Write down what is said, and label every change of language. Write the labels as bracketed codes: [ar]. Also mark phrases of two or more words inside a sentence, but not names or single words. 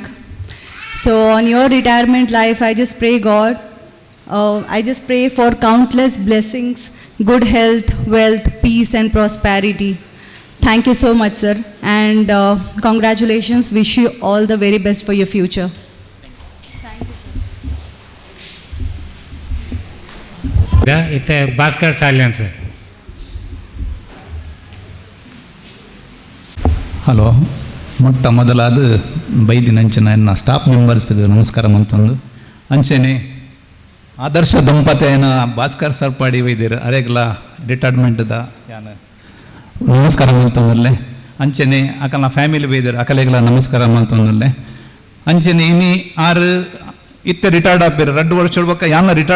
[en] So on your retirement life, I just pray God, I just pray for countless blessings, good health, wealth, peace and prosperity. Thank you so much, sir, and congratulations. Wish you all the very best for your future. It's Bhaskar Salyan, sir. [tcy] ಹಲೋ ಮೊಟ್ಟ ಮೊದಲಾದ ಬೈದಿನಂಚಿನ ನನ್ನ [en] staff members [tcy] ನಮಸ್ಕಾರ ಅಂತಂದು ಅಂಚೆನೆ ಆದರ್ಶ ದಂಪತಿಯನ ಭಾಸ್ಕರ್ ಸರ್ಪಾಡಿ ವೈದ್ಯರು ಅರೆಗ್ಲ ರಿಟೈರ್ಮೆಂಟ್ದ ಯಾನು ನಮಸ್ಕಾರ ಮಾಡ್ತಂದಲ್ಲೇ ಅಂಚೆನೆ ಅಕಲ್ನ ಫ್ಯಾಮಿಲಿ ವೈದ್ಯರು ಅಕಲೆಗ್ಲ ನಮಸ್ಕಾರ ಮಾಡ್ತಂದಲ್ಲೇ ಅಂಚೆನೆ ಇನ್ನಿ ಆರು ಇತ್ತೆ ರಿಟೈರ್ಡ್ ಆಪಿರು 2 ವರ್ಷ ಹೇಳ್ಬೇಕ ಯಾನ ರಿಟೈರ್ಡ್